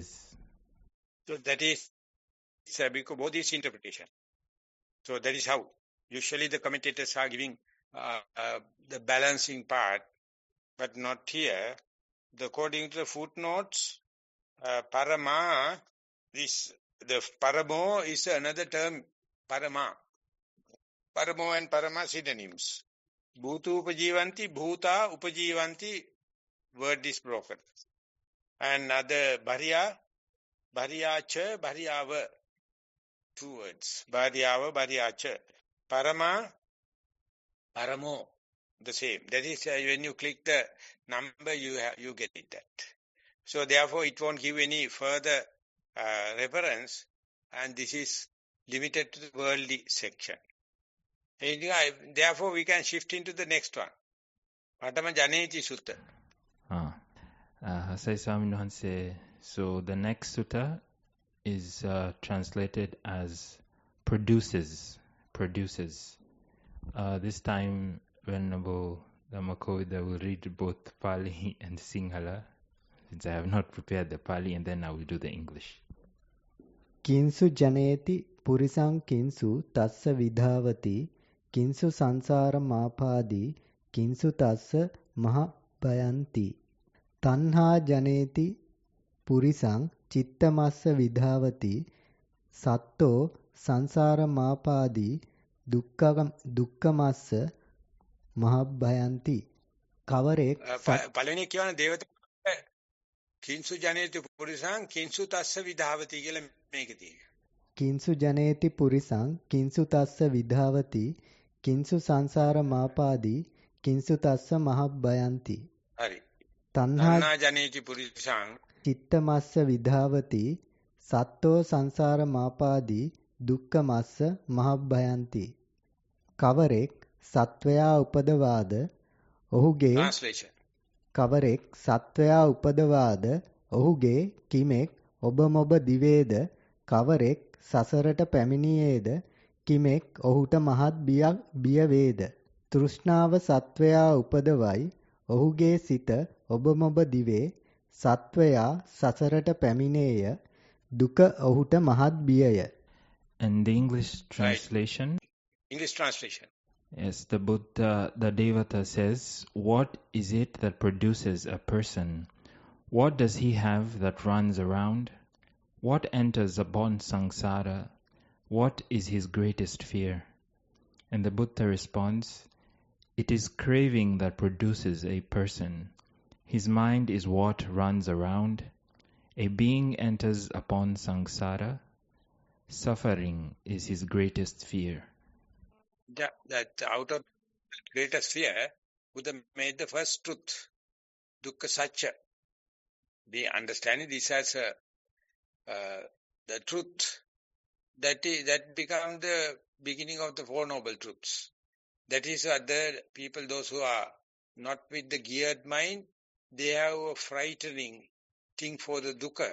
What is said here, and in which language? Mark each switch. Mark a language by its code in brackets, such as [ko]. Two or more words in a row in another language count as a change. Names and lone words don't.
[en] So that is Bhikkhu Bodhi's interpretation. So that is how usually the commentators are giving the balancing part, but not here. According to the footnotes, parama, the paramo is another term, parama. Paramo and parama synonyms. [pi] Bhutu upajivanti, bhuta upajivanti, [en] word is broken. And other [pi] bharya, bharyacha, bharyava, [en] two words. [pi] Bharyava, bharyacha. Parama, paramo, [en] the same. That is when you click the number, you get it that. So therefore, it won't give any further reference, and this is limited to the worldly section. Therefore, we can shift into the next one. Patama Janeti Sutta. Hasai Swaminathan say, so the next sutta is translated as produces. This time, Venerable Dhammakovida will read both Pali and Sinhala, since I have not prepared the Pali, and then I will do the English. [pi] Kinsu janeti purisang kinsu tassa vidhavati kinsu sansara mapadi kinsu tassa maha bayanti tanha janeti purisang chittamassa vidhavati satto sansara mapadi dukkhamassa maha bayanti කවරෙක් [si] පළවෙනි කියවන දේවතා [pi] කිංසු ජනේති පුරිසං කිංසු තස්ස විධාවති [si] කියලා මේකේ තියෙනවා. [pi] කිංසු ජනේති පුරිසං කිංසු තස්ස විධාවති කිංසු සංසාර මාපාදී කිංසු තස්ස මහබ්බයන්ති. [si] හරි. [pi] තණ්හා ජනේති පුරිසං චිත්තමස්ස විධාවති සත්තෝ සංසාර මාපාදී දුක්ඛමස්ස මහබ්බයන්ති. [si] කවරෙක් සත්වයා උපදවාද ඔහුගේ translation කවරෙක් සත්වයා උපදවාද ඔහුගේ කිමෙක් ඔබ මොබ දිවේද කවරෙක් සසරට පැමිණියේද කිමෙක් ඔහුට මහත් බිය වේද තෘෂ්ණාව සත්වයා උපදවයි ඔහුගේ සිත ඔබ මොබ දිවේ සත්වයා සසරට පැමිණේය දුක ඔහුට මහත් බියය. [en] And the English translation? Right. English translation. Yes, the Buddha, the Devata says, what is it that produces a person? What does he have that runs around? What enters upon samsara? What is his greatest fear? And the Buddha responds, it is craving that produces a person. His mind is what runs around. A being enters upon samsara. Suffering is his greatest fear. That out of greatest fear, Buddha made the first truth, [si] dukkha satya. [en] We understand this as the truth. That becomes the beginning of the Four Noble Truths. That is other people, those who are not with the geared mind, they have a frightening thing for the dukkha.